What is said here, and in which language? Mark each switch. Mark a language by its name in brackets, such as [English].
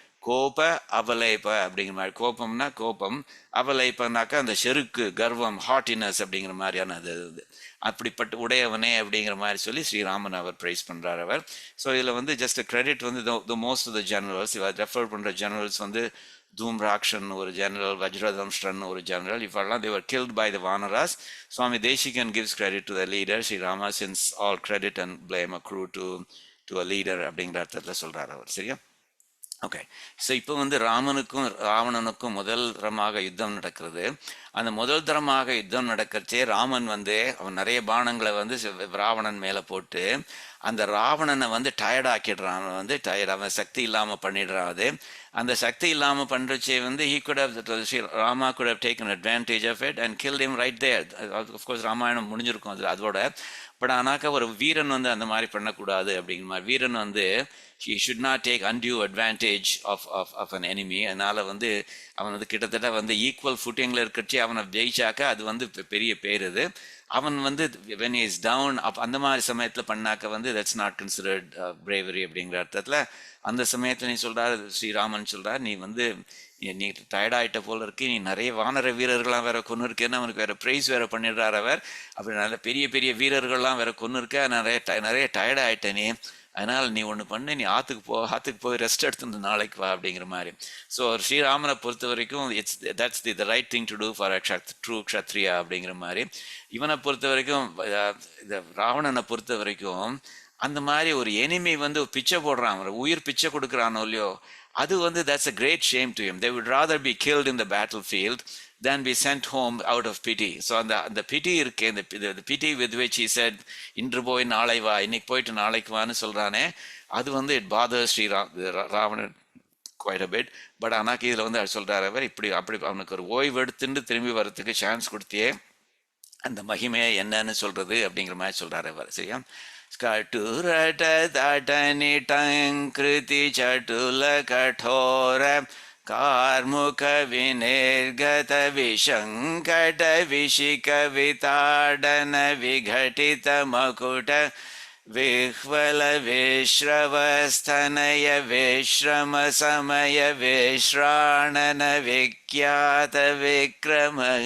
[Tamil] கோப அவலைப்ப அப்படிங்கிற மாதிரி. கோபம்னா கோபம், அவலைப்பனாக்கா அந்த செருக்கு, கர்வம், ஹாட்டினஸ் அப்படிங்கிற மாதிரியான அது இது. அப்படிப்பட்ட உடையவனே அப்படிங்கிற மாதிரி சொல்லி ஸ்ரீராமன் அவர் ப்ரைஸ் பண்ணுறார் அவர். ஸோ இதில் வந்து ஜஸ்ட் கிரெடிட் வந்து the most of the generals, இவர் ரெஃபர் பண்ணுற ஜெனரல்ஸ் வந்து தூம்ராக்ஷன் ஒரு ஜெனரல், வஜ்ரதம்ஷ்டன் ஒரு ஜெனரல், இவெல்லாம் [English] they were killed by the Vanaras. Swami Deshikan gives credit to the leader Sri Rama, since all credit and blame accrue to a leader [Tamil] அப்படிங்கிற அர்த்தத்தில் சொல்கிறார் அவர். சரியா? ஓகே. ஸோ இப்போ வந்து ராமனுக்கும் ராவணனுக்கும் முதல் தரமாக யுத்தம் நடக்கிறது. அந்த முதல் தரமாக யுத்தம் நடக்கிறச்சே ராமன் வந்து அவன் நிறைய பானங்களை வந்து ராவணன் மேலே போட்டு அந்த ராவணனை வந்து டயர்ட் ஆக்கிடுறான். அவன் வந்து டயர்ட், அவன் சக்தி இல்லாமல் பண்ணிடுறான். அது அந்த சக்தி இல்லாமல் பண்ணுறச்சே வந்து [English] he could have, Rama could have taken advantage of it and killed him right there. [Tamil] Of course Ramayanam முடிஞ்சிருக்கும் அது அதோட. பட் ஆனாக்கா ஒரு வீரன் வந்து அந்த மாதிரி பண்ணக்கூடாது அப்படிங்கிற மாதிரி. வீரன் வந்து [English] he should not take undue advantage of an enemy. [Tamil] அதனால வந்து அவன் வந்து கிட்டத்தட்ட வந்து ஈக்குவல் ஃபுட்டிங்கில் இருக்கிறச்சே அவனை ஜெயிச்சாக்க அது வந்து பெரிய பேர். இது அவன் வந்து [English] when he is down [Tamil] அந்த மாதிரி சமயத்தில் பண்ணாக்க வந்து [English] that's not considered bravery [Tamil] அப்படிங்கிற அர்த்தத்தில். அந்த சமயத்தில் நீ சொல்கிறார், ஸ்ரீராமன் சொல்கிறார், நீ வந்து நீ டயர்டாயிட்ட போல இருக்கு, நீ நிறைய வானர வீரர்கள்லாம் வேற கொண்டு இருக்கேன்னு அவனுக்கு வேற ப்ரைஸ் வேற பண்ணிடுறார் அவர். அப்படி நல்ல பெரிய பெரிய வீரர்கள்லாம் வேற கொண்டு இருக்க, நிறைய டயர்டாயிட்ட நீ, அதனால் நீ ஒன்று பண்ணு, நீ ஆற்றுக்கு போய் ரெஸ்ட் எடுத்து நாளைக்கு வா அப்படிங்கிற மாதிரி. [English] so [Tamil] ஸ்ரீராமனை பொறுத்த வரைக்கும் [English] that's the right thing to do for a true kshatriya [Tamil] அப்படிங்கிற மாதிரி. இவனை பொறுத்த வரைக்கும், இந்த ராவணனை பொறுத்த வரைக்கும் அந்த மாதிரி ஒரு எனிமி வந்து பிச்சை போடுறான், உயிர் பிச்சை கொடுக்குறானோ இல்லையோ, அது வந்து [English] that's a great shame to him. They would rather be killed in the battlefield than be sent home out of pity. [Tamil] So அந்த pity இருக்கே, [English] the pity with which he said [Tamil] இன்று போய் நாளை வா, இன்னைக்கு போயிட்டு நாளைக்கு வான்னு சொல்றானே, அது வந்து [English] it bothers [Tamil] Ravanan [English] quite a bit. [Tamil] But ஆனாக்கு இதில் வந்து சொல்றாரு அவர், இப்படி அப்படி அவனுக்கு ஒரு ஓய்வு எடுத்துட்டு திரும்பி வர்றதுக்கு சான்ஸ் கொடுத்தியே, அந்த மகிமையை என்னன்னு சொல்றது அப்படிங்கிற மாதிரி சொல்றாரு அவர். சரியா? [Sanskrit] ஸ்கட்டுரட தடனிடங்கிருதி சட்டுல கடோர कार्मुक विनिर्गत विशंकट विशिक विताडन विघटित मकुट विह्वल विश्रवस्थनय विश्रम समय विश्राणन विख्यात विक्रम.